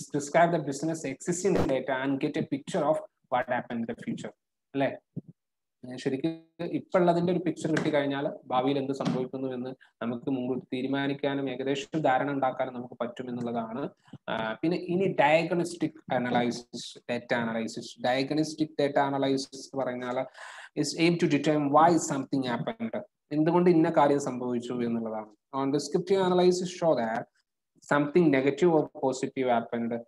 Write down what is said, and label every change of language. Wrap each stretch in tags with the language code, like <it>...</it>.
<en>Describe the business existing data and get a picture of what happen in the future, അല്ലേ?</en> <ml>ശരിക്കും ഇപ്പോഴുള്ളതിന്റെ ഒരു picture കിട്ടിക്കഴിഞ്ഞാൽ ഭാവിയിൽ എന്ത് സംഭവിക്കുന്നു എന്ന് നമുക്ക് മുമ്പ് തീരുമാനിക്കാനും ഏകദേശം ധാരണ ഉണ്ടാക്കാനും നമുക്ക് പറ്റും എന്നുള്ളതാണ്. പിന്നെ ഇനി diagnostic analysis, data analysis. Diagnostic data analysis എന്ന് പറഞ്ഞാൽ</ml> <en>is aim to determine why something happened.</en> <ml>എന്തുകൊണ്ട് ഇന്ന കാര്യം സംഭവിച്ചു എന്നുള്ളതാണ്.</ml> <en>On descriptive analysis show that something negative or positive happened.</en>